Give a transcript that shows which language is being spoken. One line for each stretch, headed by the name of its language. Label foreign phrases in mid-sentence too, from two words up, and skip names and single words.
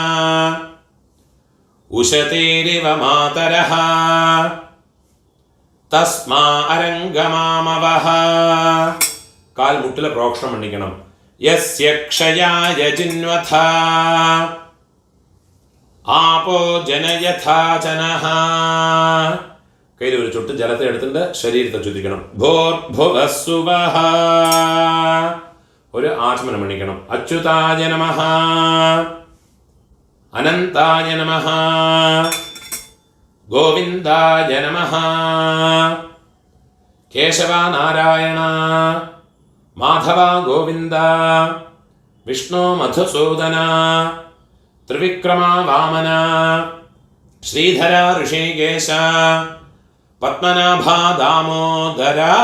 Sanskrit: उशतीरिव मातरः तस्मा अरंगमामवः
Tamil: கால் முட்டில் ப்ரோக்ஷணம் பண்ணிக்கணம்
Sanskrit: यस्य क्षयाय जिन्वथा आपो जनयथा जनः
Malayalam: കയ്യിൽ ഒരു ചുട്ട് ജലത്തെ എടുത്തിട്ട് ശരീരത്തെ ചുറ്റിക്കണം. ഭോർഭുവസ്സുവഃ ഒരു ആചമനം പണിക്കണം.
Sanskrit: അച്യുതായ നമഃ അനന്തായ നമഃ ഗോവിന്ദായ നമഃ കേശവ നാരായണ മാധവ ഗോവിന്ദ വിഷ്ണു മധുസൂദന ത്രിവിക്രമ വാമന ശ്രീധര ഋഷികേശ പത്മനാഭ ദാമോദര.